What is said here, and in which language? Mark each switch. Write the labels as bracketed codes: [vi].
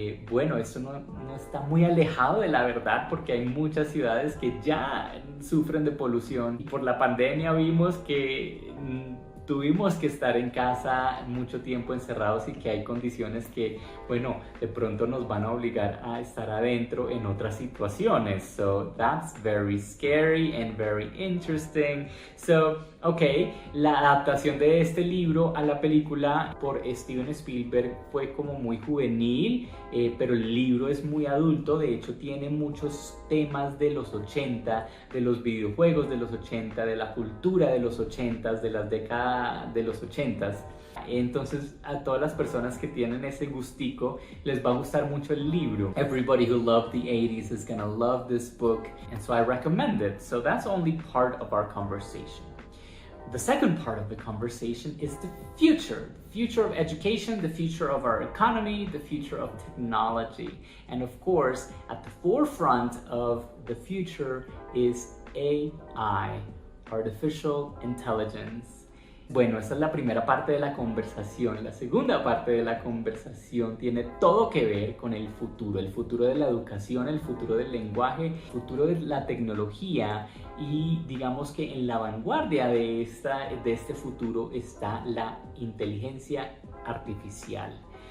[es] Bueno, esto no está muy alejado de la verdad porque hay muchas ciudades que ya sufren de polución y por la pandemia vimos que tuvimos que estar en casa mucho tiempo encerrados y que hay condiciones que, bueno, de pronto nos van a obligar a estar adentro en otras situaciones. [en] So that's very scary and very interesting. So, okay, [es] la adaptación de este libro a la película por Steven Spielberg fue como muy juvenil, pero el libro es muy adulto. De hecho, tiene muchos temas de los 80, de los videojuegos de los 80, de la cultura de los 80, de las décadas de los 80. Entonces, a todas las personas que tienen ese gustico les va a gustar mucho el libro. [en] Everybody who loved the 80s is gonna love this book, and so I recommend it. So that's only part of our conversation. The second part of the conversation is the future of education, the future of our economy, the future of technology. And of course, at the forefront of the future is AI, artificial intelligence. [es] Bueno, esta es la primera parte de la conversación. La segunda parte de la conversación tiene todo que ver con el futuro de la educación, el futuro del lenguaje, el futuro de la tecnología y digamos que en la vanguardia de este futuro está la inteligencia artificial.